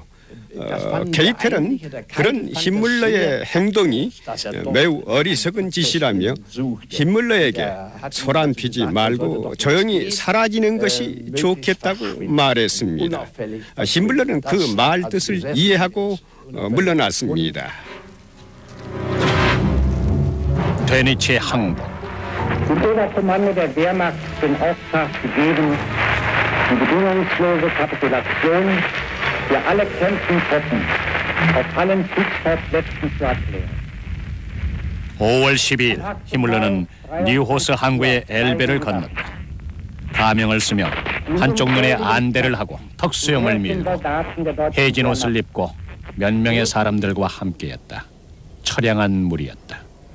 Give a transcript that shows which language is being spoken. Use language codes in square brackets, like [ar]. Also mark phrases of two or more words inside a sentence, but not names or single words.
[ko] 게이텔은 그런 히물러의 행동이 매우 어리석은 짓이라며 히물러에게 소란 피지 말고 조용히 사라지는 것이 좋겠다고 말했습니다. 히물러는 그 말 뜻을 이해하고 물러났습니다. 드니치의 항복. [de] Dem Oberkommando der Wehrmacht den Auftrag gegeben, die bedingungslose Kapitulation für alle kämpfenden Truppen auf allen Kriegsschauplätzen zu erklären. [ko] 5월 12일 히물러는 뉴호스 항구의 엘베를 건넜다. 가명을 쓰며 한쪽 눈에 안대를 하고 턱수염을 밀고 해진 옷을 입고 몇 명의 사람들과 함께였다. 처량한 무리였다.